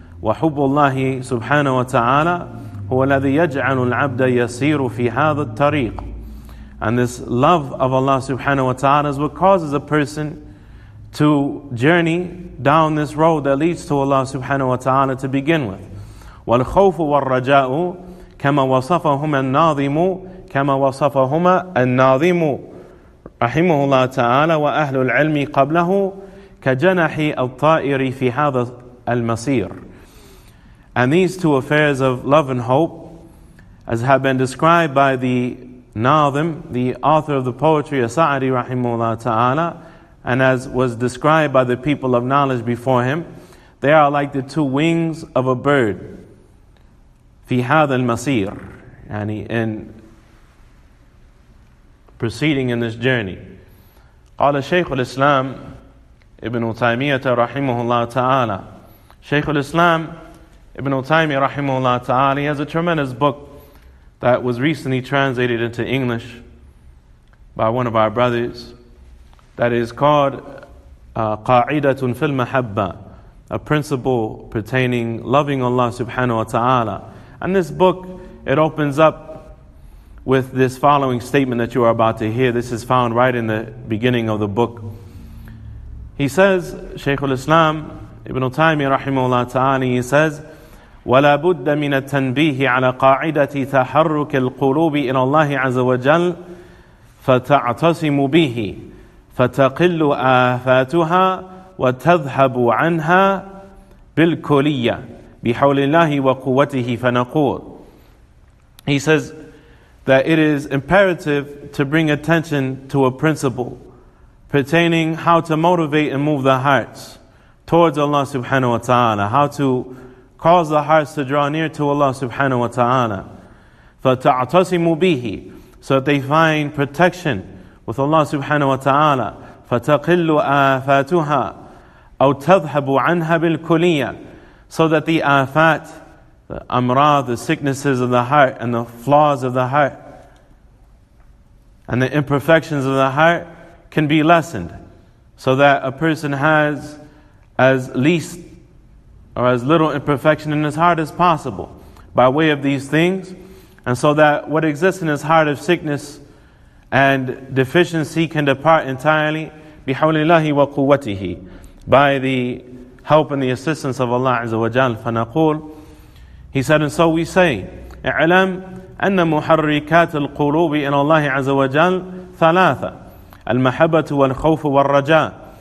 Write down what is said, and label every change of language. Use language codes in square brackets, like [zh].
[ar] وَحُبُّ اللَّهِ سُبْحَانَهُ وَتَعَالَى هُوَ الَّذِي يَجْعَلُ الْعَبْدَ يَسِيرُ فِي هَذَا الطَّرِيقِ. [en] And this love of Allah subhanahu wa ta'ala is what causes a person to journey down this road that leads to Allah subhanahu wa ta'ala to begin with. [ar] وَالْخَوْفُ وَالرَّجَاءُ كَمَا وَصَفَهُمَا النَّاظِمُ كَمَا وَصَفَهُمَا النَّاظِمُ رحمه الله تعالى وأهل العلم قبله كجنح الطائر في هذا المصير. [en] And these two affairs of love and hope, as have been described by the Nazim, the author of the poetry, As-Sa'di rahimahullah ta'ala, and as was described by the people of knowledge before him, they are like the two wings of a bird. [ar] في هذا المصير, [en] in proceeding in this journey. [ar] قال شيخ الإسلام ابن تيمية رحمه الله تعالى. [en] Shaykh al-Islam Ibn Taymiyyah rahimahullah ta'ala, he has a tremendous book that was recently translated into English by one of our brothers, that is called Qa'idatun fil Mahabba, a principle pertaining loving Allah subhanahu wa ta'ala. And this book, it opens up with this following statement that you are about to hear. This is found right in the beginning of the book. He says, Shaykh al-Islam Ibn Taymiyyah rahimahullah ta'ala, he says, [ar] ولا بد من التنبيه على قاعدة تحرك القلوب إلى الله عز وجل فتعتصم به فتقل آفاتها وتذهب عنها بالكلية بحول الله وقوته. فنقول [en] he says that it is imperative to bring attention to a principle pertaining how to motivate and move the hearts towards Allah subhanahu wa ta'ala, how to cause the hearts to draw near to Allah subhanahu wa ta'ala. [ar] فَتَعْتَصِمُوا بِهِ, [en] so that they find protection with Allah subhanahu wa ta'ala. [ar] فَتَقِلُّ آفَاتُهَا أَوْ تَذْهَبُ عَنْهَا بِالْكُلِيَّةِ, [en] so that the afat, the amrad, the sicknesses of the heart and the flaws of the heart and the imperfections of the heart can be lessened, so that a person has as least or as little imperfection in his heart as possible by way of these things, and so that what exists in his heart of sickness and deficiency can depart entirely [ar] بِحَوْلِ اللَّهِ وَقُوَّتِهِ, [en] by the help and the assistance of Allah Azza wa Jal. [ar] فَنَقُولُ, [en] he said, and so we say, [ar] اعلم أن محركات القلوب إلى الله عز وجل ثلاثة المحبة والخوف والرجاء.